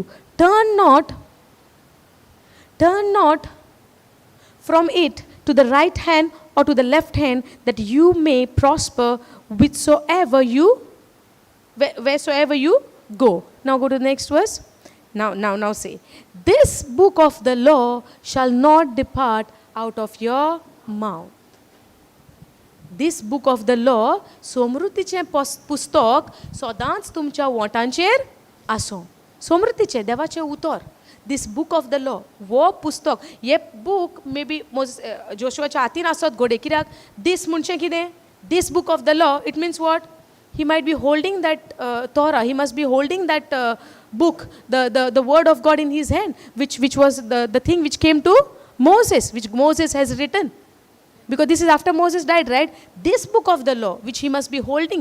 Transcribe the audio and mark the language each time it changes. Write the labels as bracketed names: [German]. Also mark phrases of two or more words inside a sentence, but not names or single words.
[English] Turn not from it to the right hand or to the left hand, that you may prosper wheresoever you go. Now go to the next verse. Now say, this book of the law shall not depart out of your mouth. This book of the law, [Konkani] समृद्धीचे पुस्तक सदांच तुमच्या ओठांचेर आसो. समृद्धीचे देवाचे उतर. [English] This book of the law, [Konkani] वो पुस्तक, ये [English] book maybe [Konkani] जोशुआच्या हातीन आसत घोडे, कित्याक this म्हणचे कितें? [English] This book of the law, it means what? He might be holding that Torah. He must be holding that book, the word of God in his hand, which was the thing which came to Moses, which Moses has written. Because this is after Moses died, right? This book of the law, which he must be holding.